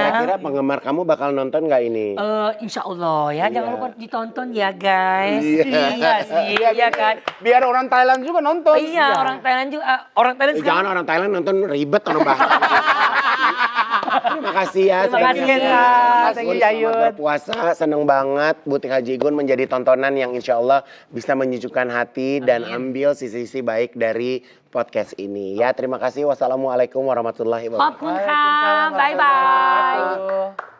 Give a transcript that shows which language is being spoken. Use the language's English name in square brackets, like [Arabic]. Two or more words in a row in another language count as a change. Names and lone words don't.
[Indonesian] Kira-kira penggemar kamu bakal nonton nggak ini? [Arabic] Insya Allah [Indonesian] ya, jangan Iya. lupa ditonton ya guys. Iya. Iya sih, iya kan. Biar orang Thailand juga nonton. Iya, orang Thailand juga, orang Thailand Eh, sekarang. jangan orang Thailand nonton ribet orang bahasa. Terima kasih ya. Terima kasih, sudah Kenta. menyaksikan. [English] Thank you, [Indonesian] Selamat Yayun. berpuasa, seneng banget Butik Haji Igun menjadi tontonan yang [Arabic] insya Allah [Indonesian] bisa menyejukkan hati dan ambil sisi-sisi baik dari podcast ini. Ya terima kasih. [Arabic] Wassalamualaikum warahmatullahi wabarakatuh. [Thai] ขอบคุณค่ะ บ๊ายบาย [Indonesian] Wabarakatuh.